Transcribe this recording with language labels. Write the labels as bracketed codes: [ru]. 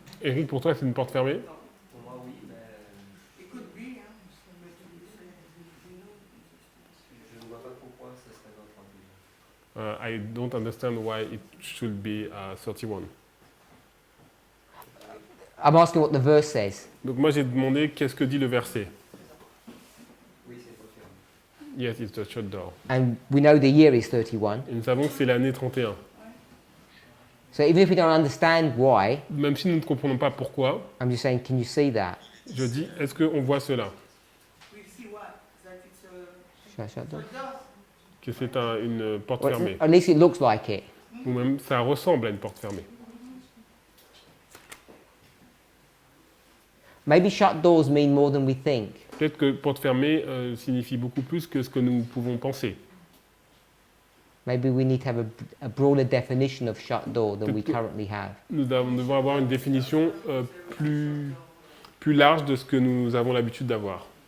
[fr] Eric, pour toi, c'est une porte fermée? Pour moi, oui, mais [en] It could be, hein. [fr] je ne vois pas pourquoi ce serait notre argument. [en] I don't understand why it should be 31. I'm asking what the verse says. [fr] Donc moi, j'ai demandé qu'est-ce que dit le verset. Oui, c'est porte fermée. [en] Yes, it's a shut door. And we know the year is 31. [fr] Et nous savons que c'est l'année 31. [en] So even if we don't understand why, [fr] Même si nous ne comprenons pas pourquoi, [en] I'm just saying, can you see that? [fr] je dis, est-ce qu'on voit cela? [en] We'll see what? That it's a Shut door? door. [fr] Que c'est une porte [en] Well, [fr] fermée. [en] at least it looks like it. [fr] Ou même, ça ressemble à une porte fermée. [en] Maybe shut doors mean more than we think. [fr] Peut-être que porte fermée signifie beaucoup plus que ce que nous pouvons penser. [en] Maybe we need to have a broader definition of shut door than we currently have. [fr] Nous devons avoir une définition plus large de ce que nous avons l'habitude d'avoir.